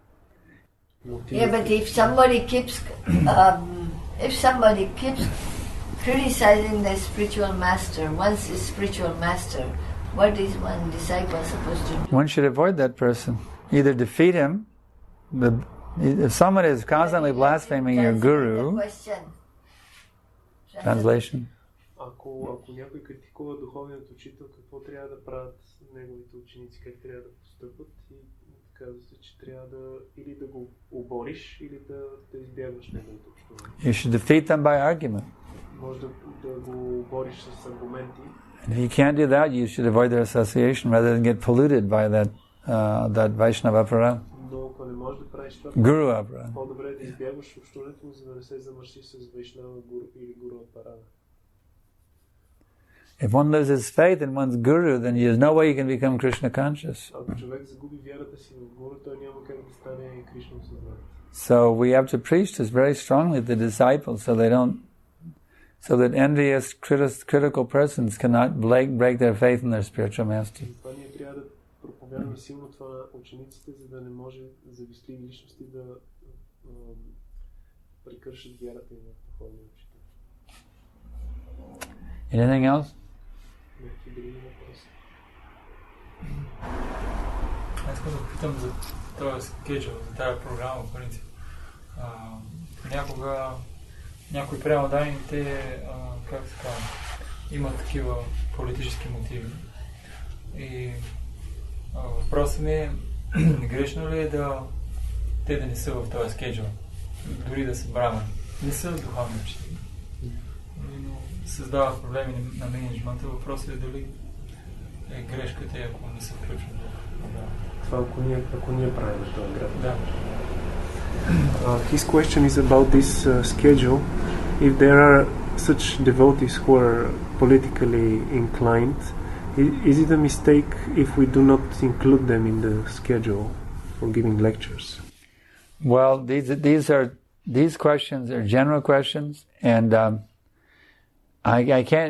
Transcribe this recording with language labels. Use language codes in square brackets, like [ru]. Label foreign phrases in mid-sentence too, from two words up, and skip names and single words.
[en] Yeah, but if somebody keeps criticizing the spiritual master, one's spiritual master, what is one disciple supposed to do? One should avoid that person. Either defeat him. If someone is constantly blaspheming your guru, translation. [bg] Ако някой критикува духовният учител, какво трябва да правят неговите ученици, как трябва да постъпват, и казва се, че трябва да или да го обориш, или да избягваш неговото общуване. [en] You should defeat them by argument. [bg] Може да го обориш с аргументи. [en] If you can't do that, you should avoid their association rather than get polluted by that Vaishnava apparat. [bg] Но ако не можеш да правиш това, [en] Guru apparat. [bg] по-добре е да избягваш общуването му, за да не се замърсиш с Вайшнава или гуру апарата. [en] If one loses faith in one's guru, then there's no way you can become Krishna conscious. [bg] Ако човек загуби вярата си в гуру, той няма как да стане Кришна осъзнат. [en] So we have to preach this very strongly to the disciples, so that envious, critical persons cannot break their faith in their spiritual master. [bg] Това ние трябва да проповядваме силно това на учениците, за да не може завистливи личности да прекършат вярата им в духовния учител. [en] Anything else? [bg] Аз искам да попитам за този скеджъл, за тази програма, в принцип. Понякога някои преводани, как се казва, имат такива политически мотиви. И въпросът ми е, грешно ли е те да не са в този скеджъл, дори да са брамани. Не са духовни учители. Но създават проблеми на менеджмента. Въпросът е дали е грешката, ако не се включват. Това ако ние правим този град. Да. [en] His question is about this schedule. If there are such devotees who are politically inclined, is it a mistake if we do not include them in the schedule for giving lectures? Well, these questions are general questions, and I can't.